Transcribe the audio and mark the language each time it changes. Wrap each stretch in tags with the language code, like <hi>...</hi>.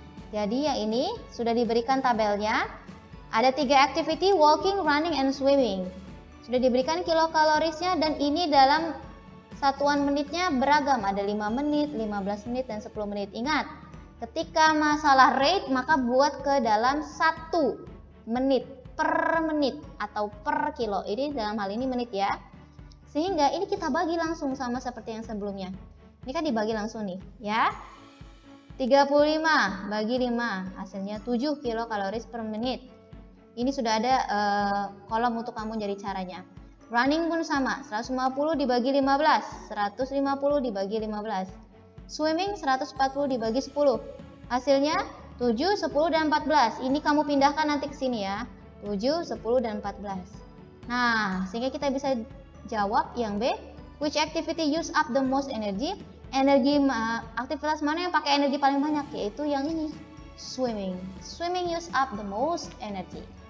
<id>Jadi yang ini sudah diberikan tabelnya. Ada 3 activity, walking, running, and swimming. Sudah diberikan kilokalorisnya dan ini dalam satuan menitnya beragam. Ada 5 menit, 15 menit, dan 10 menit. Ingat, ketika masalah rate maka buat ke dalam 1 menit per menit atau per kilo. Ini dalam hal ini menit ya. Sehingga ini kita bagi langsung sama seperti yang sebelumnya. Ini kan dibagi langsung nih ya. 35 bagi 5 hasilnya 7 kilokaloris per menit. Ini sudah ada kolom untuk kamu jadi caranya. Running pun sama, 150 dibagi 15, 150 dibagi 15. Swimming 140 dibagi 10. Hasilnya 7, 10, dan 14. Ini kamu pindahkan nanti ke sini ya. 7, 10, dan 14. Nah, sehingga kita bisa jawab yang B.</id> <en>Which activity use up the most energy?</en> <id>Aktivitas mana yang pakai energi paling banyak? Yaitu yang ini,</id> <en>swimming. Swimming use up the most energy.</en>